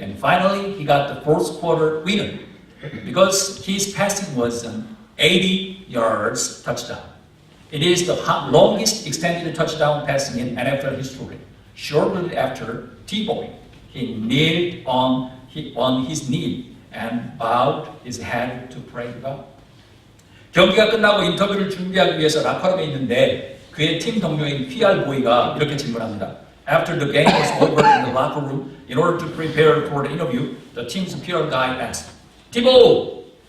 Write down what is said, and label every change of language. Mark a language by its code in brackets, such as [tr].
[en] And finally, he got the fourth quarter winner because his passing was an 80 yards touchdown. It is the longest extended touchdown passing in NFL history. Shortly after Tebow, he kneeled on his knee and bowed his head to pray to God. [ko] 경기가 끝나고 인터뷰를 준비하기 위해서 라커룸에 있는데 그의 팀 동료인 PR 보이가 이렇게 질문합니다. [en] After the game was over in the locker room, in order to prepare for the interview, the team's PR guy asked, Tebow,